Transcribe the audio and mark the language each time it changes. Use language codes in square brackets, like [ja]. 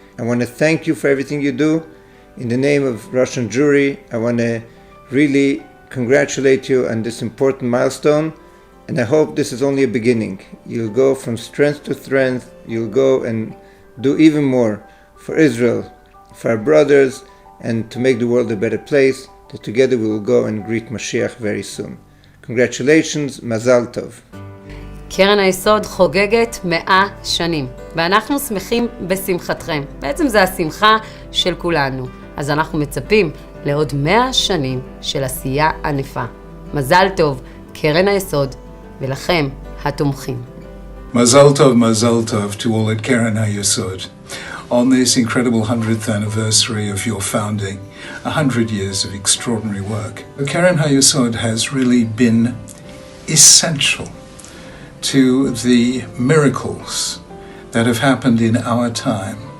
[en] I want to thank you for everything you do. In the name of Russian Jewry, I want to really congratulate you on this important milestone, and I hope this is only a beginning. You'll go from strength to strength, you'll go and do even more for Israel, for our brothers, and to make the world a better place, that together we will go and greet Mashiach very soon. Congratulations, Mazal Tov. [he] קרן היסוד חוגגת 100 שנים, ואנחנו שמחים בשמחתכם. בעצם זה השמחה של כולנו. אז אנחנו מצפים לעוד 100 שנים של עשייה ענפה. מזל טוב, קרן היסוד, ולכם התומכים. [en] Mazal Tov to all at Keren Hayesod. On this incredible 100th anniversary of your founding, 100 years of extraordinary work. Keren Hayesod has really been essential to the miracles that have happened in our time.